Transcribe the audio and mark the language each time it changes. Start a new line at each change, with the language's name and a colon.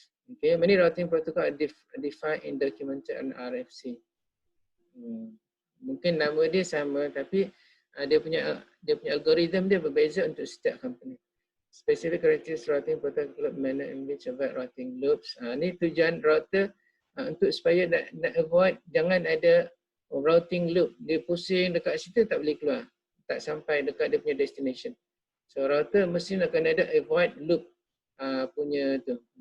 English: Okay, many routing protocol are defined in documented on RFC.
Malay: Mungkin nama dia sama tapi dia punya algoritma dia berbeza untuk setiap company.
English: Specific characteristics routing protocol manner in which avoid routing loops.
Malay: Ni tujuan router untuk supaya nak avoid, jangan ada
English: routing loop.
Malay: Dia pusing dekat situ tak boleh keluar. Tak sampai dekat dia punya destination. So router mesti akan ada avoid loop punya tu.